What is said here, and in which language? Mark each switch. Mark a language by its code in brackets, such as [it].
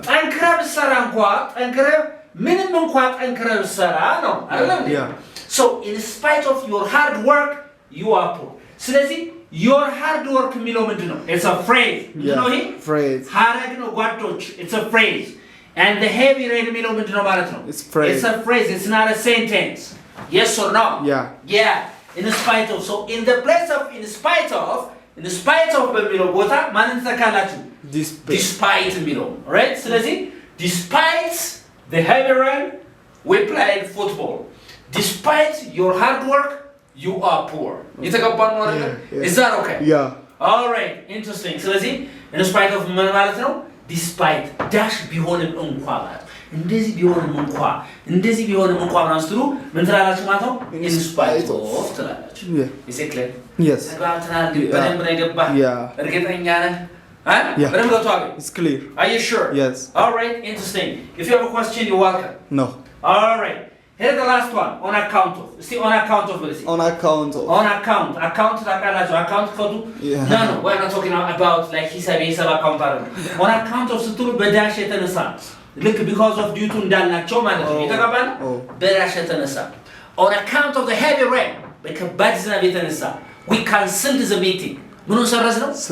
[am] ጠንክረህ ብትሰራ እንኳን ጠንክረህ ምንም እንኳን ጠንክረህ ብትሰራ ነው አይደል? [en] Yeah. So in spite of your hard work you are poor. [am] ስለዚህ [en] your hard work [am] የሚለው ምንድነው? [en] It's a phrase. You know it? Phrase. [am] ሐረግ ነው ጓዶች. [en] It's a phrase. And the heavy rain [am] የሚለው ምንድነው ማለት ነው? [en] It's phrase. It's a phrase. It's not a sentence. Yes or no? Yeah. Yeah. In spite of. So in the place of in spite of [am] በሚለው ቦታ ማንን ተካላችሁ? [en] Despite የሚለው. Right? ስለዚህ despite the heavy rain we played football. Despite your hard work you are poor. [am] የተገባን ነው አይደል? [en] Is that okay? Yeah. All right. Interesting. [am] ስለዚህ in spite of ምን ማለት ነው? Despite dash ቢሆንም እንኳን ማለት እንደዚህ ቢሆንም እንኳን ማለት ስትሉ ምን ትላላችሁ ማለት ነው? In spite of ትላላችሁ። [en] Yeah. Is it clear? Yes. [am] ተግባብተናል። በደንብ ነው የገባህ? [en] Yeah. [am] እርግጠኛ ነህ? [en] Yeah. [am] በደንብ ገብቶሃል? [en] It's clear. Are you sure? Yes. All right. Interesting. If you have a question, you're welcome. No. All right. Here's the last one. On account of. See, on account of. On account of. On account. [am] Account ታውቃላችሁ? Account ኮዱ? [en] Yeah. No. We're not talking about like ሂሳብ account አይደለም. [am] On account of ስትሉ በዳሽ የተነሳ ልክ [en] because of due to [am] እንዳልናቸው ማለት ነው። የተቀባለ በዳሽ የተነሳ. [en] On account of the heavy rain [am] በከባድ ዝናብ የተነሳ [en] we canceled the meeting. [am] ምኑን ሰረዝ ነው?